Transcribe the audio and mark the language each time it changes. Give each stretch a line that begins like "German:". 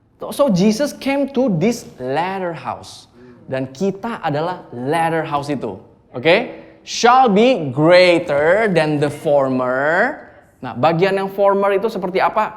English: So Jesus came to this latter house.
Indonesian: Dan kita adalah latter house itu. Okay?
English: Shall be greater than the former.
Indonesian: Nah, bagian yang former itu seperti apa?